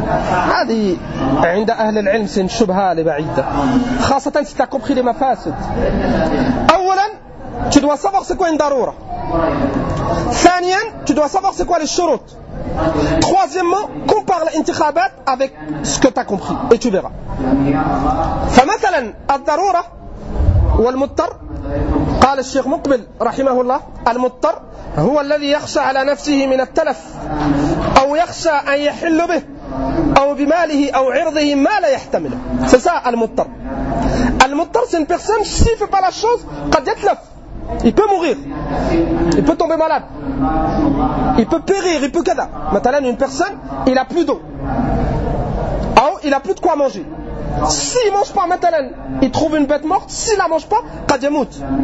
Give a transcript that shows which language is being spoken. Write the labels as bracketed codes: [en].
[ar] هذه عند أهل العلم [fr] c'est une [ar] شبهة لبعيدة خاصة [fr] si tu as compris les mafasid أولا tu dois savoir c'est quoi une ضرورة ثانيا tu dois savoir c'est quoi les شروط Troisièmement, compare l'intikhabat avec ce que tu as compris et tu verras. [ar] فمثلاً الضرورة والمضطر قال الشيخ مقبل رحمه الله المضطر هو الذي يخشى على نفسه من التلف أو يخشى أن يحل به أو بماله أو عرضه ما لا يحتمله. فساء المضطر. [fr] المضطر c'est une personne qui ne fait pas la chose [ar] قد يتلف. [fr] Il peut mourir, il peut tomber malade, il peut périr, il peut kada. Maintenant, une personne, il n'a plus d'eau. Ou il n'a plus de quoi manger. S'il ne mange pas maintenant, il trouve une bête morte, s'il ne la mange pas, kadiamout.